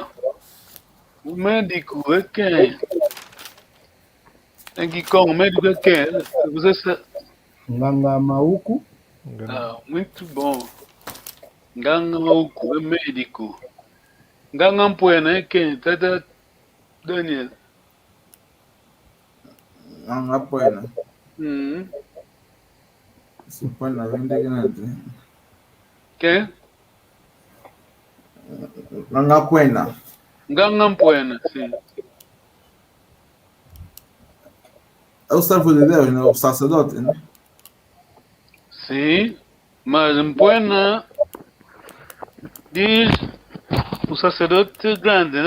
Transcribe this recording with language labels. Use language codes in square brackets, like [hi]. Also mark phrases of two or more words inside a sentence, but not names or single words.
[pt] O médico é quem? Aqui com o médico é quem? Você sabe? Nganga Mauku. Muito bom. Nganga Mauku é médico. Nganga Mpuena é quem? Tá, Daniel. Nganga Mpuena. Mpuena vem de grande. Quem? Nganga Mpuena. Nganga Mpuena, sim. É o servo de Deus, né? O sacerdote, né? Sim, mas Mpuena diz o sacerdote grande, né?